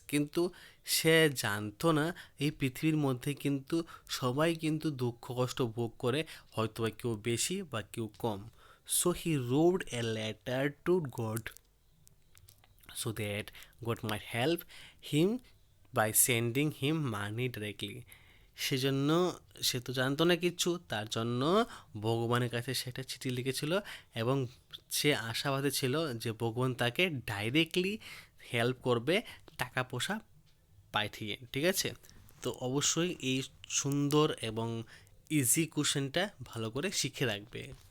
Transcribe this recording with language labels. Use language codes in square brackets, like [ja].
[bn] কিন্তু সে জানতো না এই পৃথিবীর মধ্যে কিন্তু সবাই কিন্তু দুঃখ কষ্ট ভোগ করে, হয়তো বা কেউ বেশি বা কেউ কম। [en] So he wrote a letter to God so that God might help him by sending him money directly. [bn] সেজন্য সে তো জানতো না কিচ্ছু, তার জন্য ভগবানের কাছে সেটা চিঠি লিখেছিল এবং সে আশাবাদী ছিল যে ভগবান তাকে ডাইরেক্টলি হেল্প করবে টাকা পয়সা পাঠিয়ে। ঠিক আছে, তো অবশ্যই এই সুন্দর এবং ইজি কোশ্চেনটা ভালো করে শিখে রাখবে।